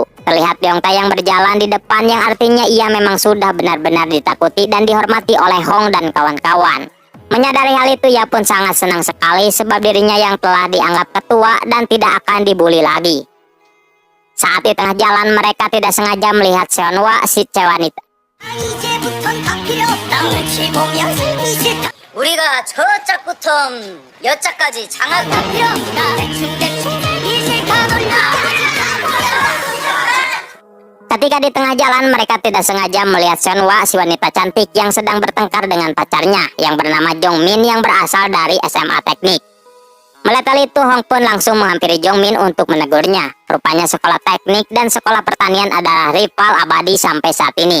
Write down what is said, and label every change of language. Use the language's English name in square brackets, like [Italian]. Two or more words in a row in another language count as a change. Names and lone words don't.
[Indonesian] Terlihat Beong Tai yang berjalan di depan yang artinya ia memang sudah benar-benar ditakuti dan dihormati oleh Hong dan kawan-kawan. Menyadari hal itu ia pun sangat senang sekali sebab dirinya yang telah dianggap ketua dan tidak akan dibully lagi. Saat di tengah jalan mereka tidak sengaja melihat Seonhwa si cewek wanita. [Korean] 우리가 저 짝부터 여 짝까지 장악할 필요 없다. 이제 가볼라. [Indonesian] Ketika di tengah jalan mereka tidak sengaja melihat Seonhwa si wanita cantik yang sedang bertengkar dengan pacarnya yang bernama Jongmin yang berasal dari SMA Teknik. Melihat hal itu Hong pun langsung menghampiri Jongmin untuk menegurnya. Rupanya sekolah teknik dan sekolah pertanian adalah rival abadi sampai saat ini.